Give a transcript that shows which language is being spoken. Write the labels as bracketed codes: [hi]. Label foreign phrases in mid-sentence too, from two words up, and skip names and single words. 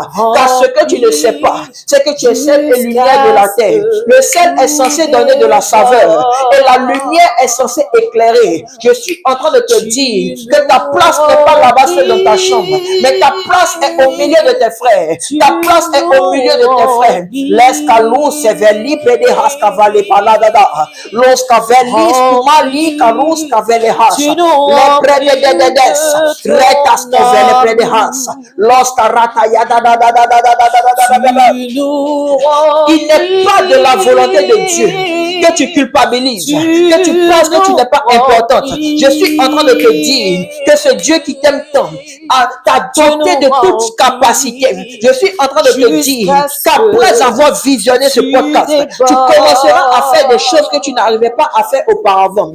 [fr] Car ce que tu ne sais pas, c'est que tu es sel et lumière de la terre. Le sel est censé donner de la saveur et la lumière est censée éclairer. Je suis en train de te dire que ta place n'est pas là-bas seule dans ta chambre, mais ta place est au milieu de tes frères. Ta place est au milieu de tes frères. L'escalou seveli pede hascavale paladada. L'oscavelis kumali kalus kavele has. Le prede de des. Retas kovele prede has. L'oscarata yada da da da da da da da da. Il n'est pas de la volonté de Dieu que tu culpabilises, que tu penses que tu n'es pas importante. Je suis en train de te dire que ce Dieu qui t'aime tant t'a doté de toute capacité. Je suis en train de te dire qu'après avoir visionné ce podcast, tu commenceras à faire des choses que tu n'arrivais pas à faire auparavant.